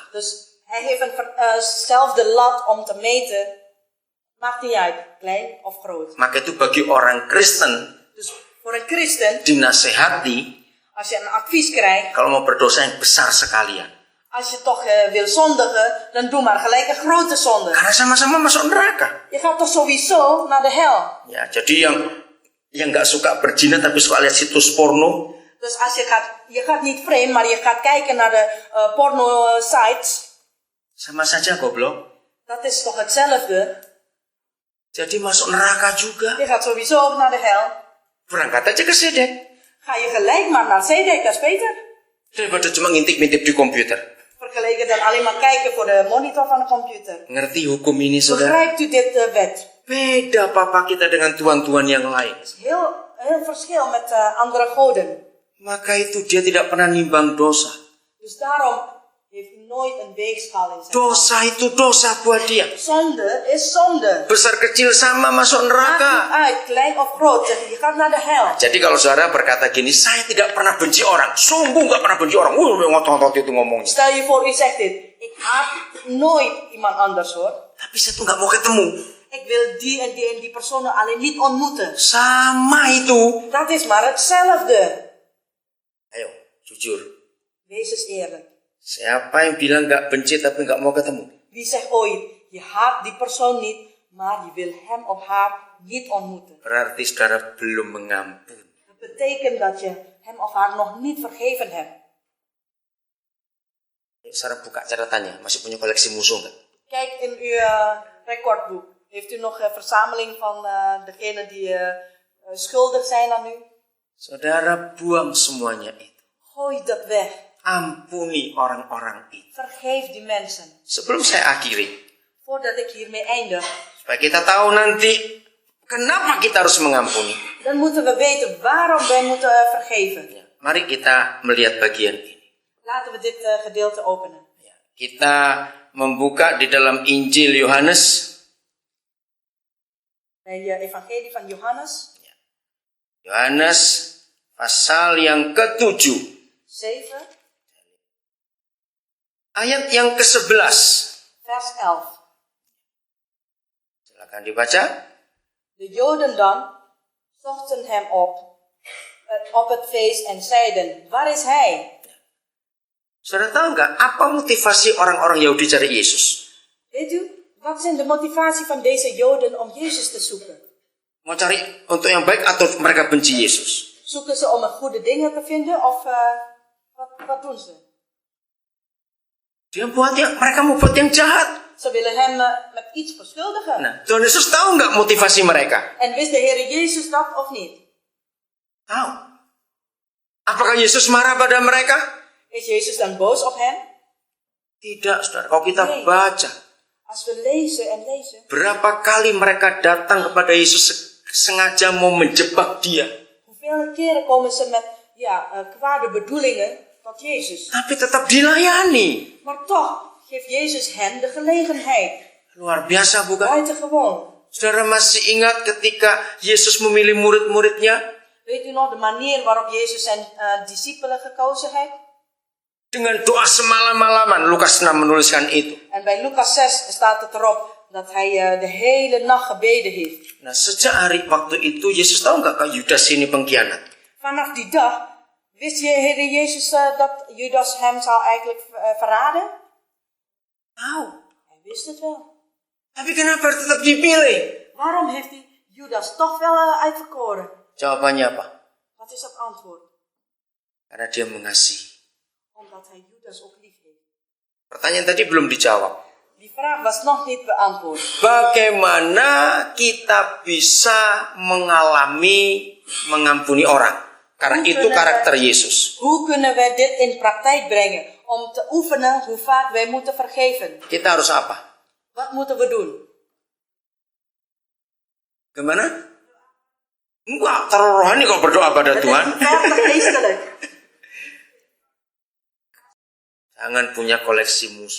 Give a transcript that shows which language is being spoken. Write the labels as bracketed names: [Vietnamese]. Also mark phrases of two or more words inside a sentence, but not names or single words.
[Dutch] Dus hij heeft eenzelfde lat om te meten. Maakt niet uit, klein of groot. [Indonesian] Maka itu bagi orang Kristen [Dutch] Dus voor een christen, [Indonesian] dinasehati [Dutch] als je een advies krijgt, [Indonesian] kalau mau berdosa yang besar sekalian. [Dutch] als je toch wil zondigen, dan doe maar gelijk een grote zonde. [Indonesian] Karena sama-sama masuk neraka. [Dutch] Je gaat toch sowieso naar de hel. [Indonesian] Ya, jadi yang nggak suka berzina tapi suka lihat situs porno, [Dutch] Dus als je gaat niet vreemd, maar je gaat kijken naar de porno sites, [Indonesian] sama saja goblok. [Dutch] dat is toch hetzelfde. [Indonesian] Jadi masuk neraka juga. [Dutch] Je gaat sowieso naar de hel. [Indonesian] Berangkat aja ke Sedek. [Dutch] Ga je gelijk maar naar Zedek, dat is beter. [Indonesian] Daripada cuma ngintip-ngintip di komputer. [Dutch] Vergeleken dan alleen maar kijken voor de monitor van de computer. [Indonesian] Ngerti hukum ini, saudara? [Dutch] Begrijpt u dit wet? [Indonesian] Beda papa kita dengan tuan-tuan yang lain. [Dutch] Het is heel verschil met andere goden. [Indonesian] Maka itu dia tidak pernah nimbang dosa. [Dutch] Dus daarom heeft hij nooit een weegschaal in zijn [Indonesian] Dosa itu dosa buat dia. [Dutch] hand. Zonde is zonde. [Indonesian] Besar kecil sama masuk [Dutch] Maakt [Indonesian] neraka. [Dutch] niet uit, klein of groot. Je gaat naar de hel. [Indonesian] Jadi kalau saudara berkata gini, saya tidak pernah benci orang. Sungguh nggak pernah benci orang. Ngotot-ngotot itu ngomongnya. [Dutch] Stel je voor, u zegt dit. Ik haat nooit iemand anders hoor. [Indonesian] Tapi saya tuh nggak mau ketemu. [Dutch] Ik wil die en die en die personen alleen niet ontmoeten. [Indonesian] Sama itu. [Dutch] Dat is maar hetzelfde. [Indonesian] Ayo, jujur. [Dutch] Wees eens eerlijk. [Indonesian] Siapa yang bilang nggak benci tapi nggak mau ketemu? [Dutch] Wie zegt ooit, je haat die persoon niet, maar je wil hem of haar niet ontmoeten. [Indonesian] Berarti saudara belum mengampuni. [Dutch] Dat betekent dat je hem of haar nog niet vergeven hebt. [Indonesian] Saudara buka catatannya, masih punya koleksi musuh nggak? [Dutch] Kijk in uw recordboek. Heeft u nog een verzameling van degenen die schuldig zijn aan u? [Indonesian] Saudara buang semuanya itu. [Dutch] Gooi dat weg. [Indonesian] Ampuni orang-orang itu. [Dutch] Vergeef die mensen. [Indonesian] Sebelum saya akhiri, [Dutch] Voordat ik hiermee eindig, [Indonesian] supaya kita tahu nanti kenapa kita harus mengampuni. [Dutch] dan moeten we weten waarom wij moeten vergeven. [Indonesian] Ya, mari kita melihat bagian ini. [Dutch] Laten we dit gedeelte openen. [Indonesian] Ya, kita membuka di dalam Injil Yohanes. [Dutch] Bij evangelie van Johannes [Indonesian] Yohanes pasal yang ke-7. [Dutch] 7, [Indonesian] Ayat yang ke-11. [Dutch] vers 11. [Indonesian] Silakan dibaca. [Dutch] De Joden dan zochten hem op het feest en zeiden, waar is hij? [Indonesian] Saudara tahu nggak apa motivasi orang-orang Yahudi cari Yesus? [Dutch] Weet u, wat zijn de motivatie van deze Joden om Jezus te zoeken? [Indonesian] Mau cari untuk yang baik atau mereka benci Yesus? [Dutch] Zoeken ze om een goede dingen te vinden of wat doen ze? [Indonesian] Mereka mau buat yang jahat. [Dutch] Ze willen hem met iets beschuldigen. [Indonesian] Nah, Tuhan Yesus tahu nggak motivasi mereka? [Dutch] En wist de Heer Jezus dat of niet? [Indonesian] Tahu. Apakah Yesus marah pada mereka? [Dutch] Is Jezus dan boos op hen? [Indonesian] Tidak, saudara. Kalau kita [Dutch] Nee. [Indonesian] baca, [Dutch] Als we lezen en lezen, [Indonesian] berapa kali mereka datang kepada Yesus sengaja mau menjebak dia. [Dutch] hoeveel keren komen ze met kwade bedoelingen tot Jezus. [Indonesian] Tapi tetap dilayani. [Dutch] Maar toch geeft Jezus hen de gelegenheid. [Indonesian] Luar biasa bukan? [Dutch] Buitengewoon. [Indonesian] Saudara masih ingat ketika Yesus memilih murid-muridnya? [Dutch] Weet u nog de manier waarop Jezus zijn discipelen gekozen heeft? [Indonesian] Dengan doa semalam-malaman. Lukas 6 menuliskan itu. [Dutch] En bij Lucas 6 staat het erop dat hij de hele nacht gebeden heeft. [Indonesian] Nah, sejak hari waktu itu Yesus tahu nggak kalau Yudas ini pengkhianat? [Dutch] Vanaf die dag wist Heer Jezus dat Judas hem zou eigenlijk verraden? [Indonesian] Tahu. [Dutch] Hij wist het wel. [Indonesian] Tapi kenapa tetap dipilih? [Dutch] Waarom heeft hij Judas toch wel uitverkoren? [Indonesian] Jawabannya apa? [Dutch] Wat is het antwoord? [Indonesian] Karena dia mengasihi. [Dutch] Omdat hij Judas ook lief heeft. [Indonesian] Pertanyaan tadi belum dijawab. [Dutch] Die vraag was nog niet beantwoord. [Indonesian] Bagaimana kita bisa mengampuni orang? Karena itu karakter Yesus. [Dutch] Hoe kunnen wij dit in praktijk brengen? Om te oefenen hoe vaak wij moeten vergeven. [Indonesian] Kita harus apa? [Dutch] Wat moeten we doen? [Indonesian] Gimana? Enggak, terlalu rohani kok berdoa pada [Dutch] Het [Indonesian] Tuhan. [Dutch] is ver te geestelijk. [Indonesian] Jangan punya koleksi musuh.